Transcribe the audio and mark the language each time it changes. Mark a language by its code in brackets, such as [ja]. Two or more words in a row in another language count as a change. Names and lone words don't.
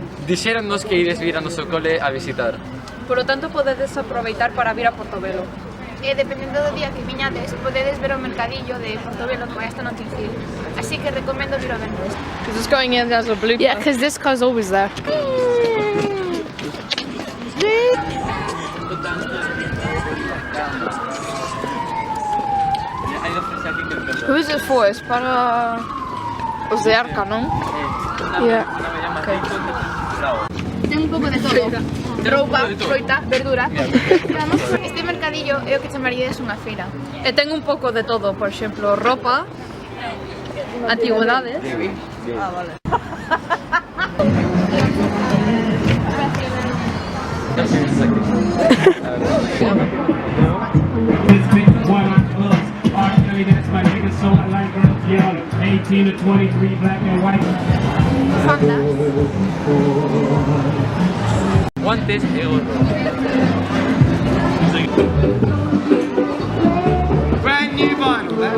[gl] Dixéronnos que ides vir a noso cole a visitar. Polo tanto, podedes aproveitar para vir a Portobelo. E dependendo do día que viñades, podedes ver o mercadillo de Portobelo que vai hasta Notting Hill. Así que recomendo vir o venres. [en] Is this going in as a blooper? Yeah, because this car's always there. Who is it for? [gl] Es para os de Arca, non? [en] Yeah. Okay. [gl] Ten un pouco de todo. Roupa, froita, verdura. Este mercadillo é o que chamaríades unha feira. E ten un pouco de todo, por exemplo, roupa, antigüedades. Ah, vale. [en] That's my nigga, so I like girls young, 18 to 23, black and white. [gl] Guantes e gorro. [en] Brand new vinyl,